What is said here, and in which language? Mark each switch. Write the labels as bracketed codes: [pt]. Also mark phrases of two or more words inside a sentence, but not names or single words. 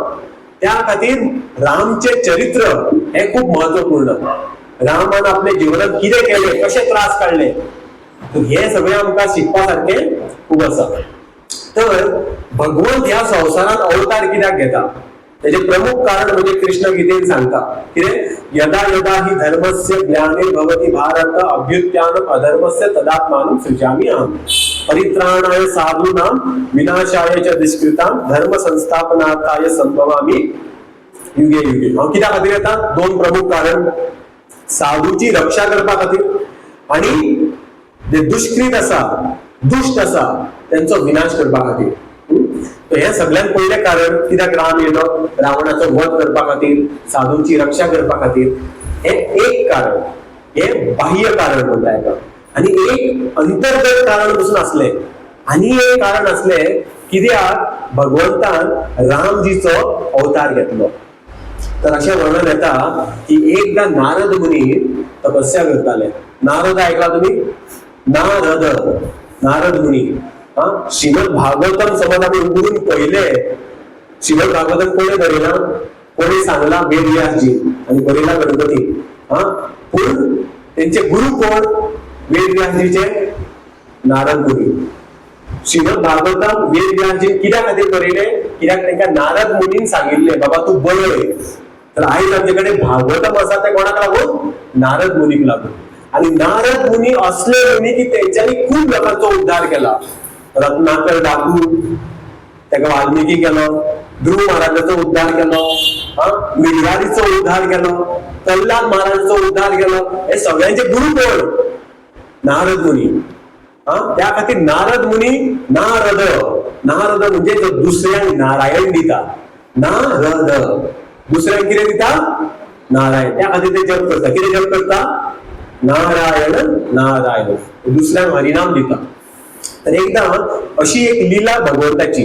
[kok] त्या खातीर रामचे चरित्र हे खूप महत्वपूर्ण. रामान आपल्या जिवनात कितें केलें, कशे त्रास काडले, हे सगळें आमकां शिकपा सारकें खूब आसा. तर भगवंत ह्या संवसारात अवतार कित्याक घेता तेजे प्रमुख कारण म्हणजे कृष्ण गीतेन सांगता कितें [sa] यदा यदा हि धर्मस्य ग्लानिर्भवति भारत अभ्युत्थानम् अधर्मस्य तदात्मानं सृजामि अहम् परित्राणाय साधूनां विनाशाय च दुष्कृतां धर्म संस्थापनार्थाय संभवामि युगे युगे. [kok] हांव कित्या खातीर येता? दोन प्रमुख कारण. साधूची रक्षा करपा खातीर आणि जे दुष्कृत आसा दुष्ट आसा त्यांचो विनाश करपा खातीर. हे सगळ्यात पहिले कारण कित्याक राम येलो रावणाचो वध करपा खातीर साधूंची रक्षा करपा खातीर. हे एक कारण, हे बाह्य कारण म्हणटा हेका. आणि एक अंतर्गत कारण पासून असले आणि एक कारण असले कित्याक भगवंतान रामजीचो अवतार घेतलो. तर अशें वर्णन येता की एकदा नारद मुनी तपस्या करताले. नारद ऐकला तुम्ही? नारद मुनी. श्रीमद भागवतम समज आम्ही उघडून पहिले श्रीमद भागवतम कोणी बरयला? कोणी सांगला? वेदव्यासजी आणि बरयला गणपती. पण त्यांचे गुरु कोण? वेदव्यासजीचे नारद मुनी. श्रीमद भागवतम वेदव्यासजी कित्याक खातीर बरयले? कित्याक तांकां नारद मुनीन सांगिल्ले बाबा तू बरय. तर आयज आमचे भागवतम आसा ते कोणाक लागून? नारद मुनीक लागून. आणि नारद मुनी असले मुनी की त्यांच्यानी खूप लोकांचा उद्धार केला. रत्नाकर डाकू ताका वाल्मिकी केलो, ध्रुव महाराजाचो उद्धार केलो, मिर्यादीचो उद्धार केलो. प्रल्हाद महाराजांचा उद्धार केलो. हे सगळ्यांचे गुरु कोण? नारद मुनी. त्या खातीर नारद मुनी नारद नारद म्हणजे जो दुसऱ्यांक नारायण दिता. नारद दुसऱ्यांक कितें दिता? नारायण. त्या खातीर ते जप करता. कितें जप करता? नारायण नारायण. दुसऱ्यांक हरिनाम दिता. तर एकदा अशी एक लीला भगवंताची.